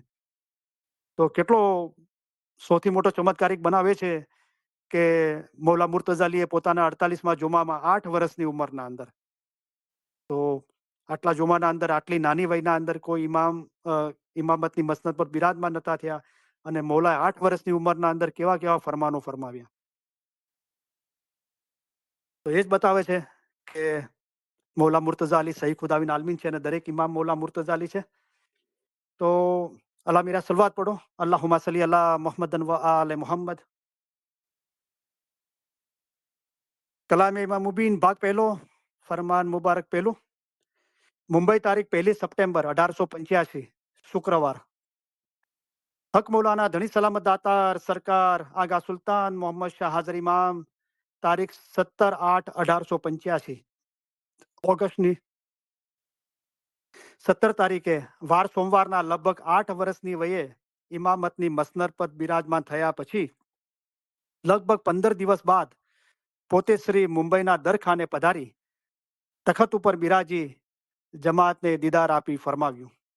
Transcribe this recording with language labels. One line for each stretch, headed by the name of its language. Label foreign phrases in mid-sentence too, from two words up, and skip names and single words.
Gujarati: તો કેટલો સૌથી મોટો ચમત્કારિક બનાવે છે કે મૌલા મુર્તઝા અલીએ પોતાના 48માં જુમામાં 8 વર્ષની ઉંમરના અંદર, તો આટલા જુમાના અંદર આટલી નાની વયના અંદર કોઈ ઇમામ ઇમામતની મસનદ પર બિરાજમાન નતા થયા, અને મૌલાએ 8 વર્ષની ઉંમરના અંદર કેવા કેવા ફરમાનો ફરમાવ્યા. તો એ જ બતાવે છે કે મૌલા મુર્તઝા અલી સહી ખુદાવિન આલમીન છે અને દરેક ઇમામ મૌલા મુર્તઝા અલી છે. તો અલ્લાહ મેરા સલવાત પઢો,
Arabic: اللهم صل على محمد وآل محمد.
Gujarati: કલામે ઇમામ મુબીન ભાગ પહેલો, ફરમાન મુબારક પહેલું. મુંબઈ તારીખ 1 સપ્ટેમ્બર 1885 શુક્રવાર. હક મૌલાના ધણી સલામત દાતાર સરકાર આગા સુલતાન મોહમ્મદ શાહ હાજર ઇમામ તારીખ 17/8/1885 ઓગસ્ટની 17 તારીખે વાર સોમવારના લગભગ 8 વર્ષની વયે ઇમામતની મસનદ પર બિરાજમાન થયા પછી લગભગ 15 દિવસ બાદ પોતે શ્રી મુંબઈના દરખાને પધારી તખત ઉપર બિરાજી જમાતને દીદાર આપી ફરમાવ્યું.